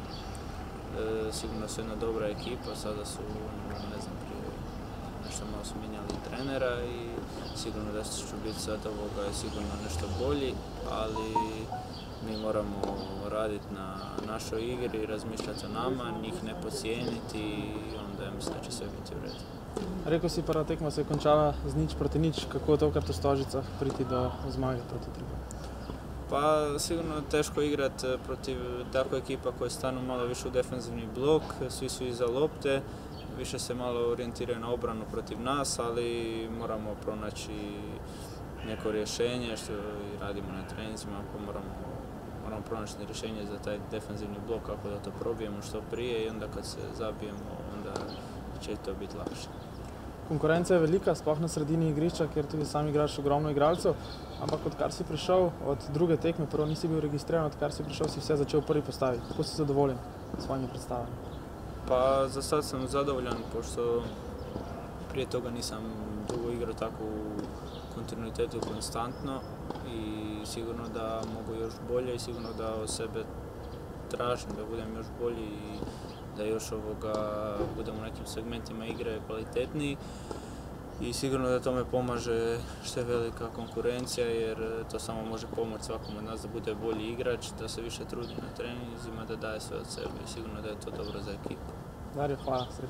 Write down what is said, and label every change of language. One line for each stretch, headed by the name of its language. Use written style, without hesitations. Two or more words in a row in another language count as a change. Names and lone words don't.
Croatian: Sigurno su jedna dobra ekipa, sada su, ne znam, prije nešto malo su mijenjali trenera i sigurno da ću biti sad sigurno nešto bolji, ali mi moramo raditi na našoj igri, razmišljati o nama, njih ne podcijeniti i onda ja mislim da će sve biti u redu. Rekao si,
Slovenian: prva tekma se je končala z 0-0, kako tokrat v Stožicah priti do zmage proti Triglavu?
Croatian: Pa sigurno je teško igrati protiv takve ekipa koje stanu malo više u defensivni blok, svi su iza lopte, više se malo orijentiraju na obranu protiv nas, ali moramo pronaći neko rješenje što i radimo na treninzima, ako moramo pronaći rješenje za taj defensivni blok, kako da to probijemo što prije i onda kad se zabijemo, onda će to biti lakše.
Slovenian: Konkurenca je velika, sploh na sredini igrišča, ker tudi sam igraš ogromno igralcev, ampak odkar si prišel od druge tekme, prvo nisi bil registriran, odkar si prišel si vse začel v prvi postavi. Kako si zadovoljen s svojimi predstavami?
Croatian: Pa za sad sam zadovoljan, pošto prije toga nisam dugo igrao tako u kontinuitetu konstantno i sigurno da mogu još bolje i sigurno da od sebe tražim da budem još bolji i da još budem u nekim segmentima igre kvalitetniji i sigurno da tome pomaže što je velika konkurencija jer to samo može pomoći svakom od nas da bude bolji igrač, da se više trudi na treninzima, da daje sve od sebe i sigurno da je to dobro za ekipu.